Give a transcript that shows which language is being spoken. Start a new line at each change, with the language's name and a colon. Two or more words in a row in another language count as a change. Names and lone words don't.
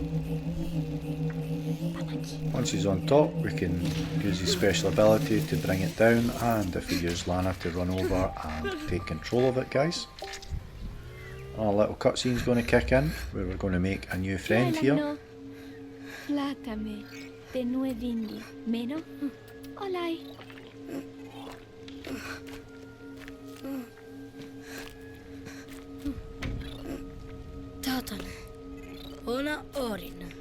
English: Once he's on top, we can use his special ability to bring it down, and if we use Lana to run over and take control of it, guys. Our little cutscene's going to kick in, where we're going to make a new friend here. Flácame, te nuevindi, meno? Olai. Tatane, ona orin.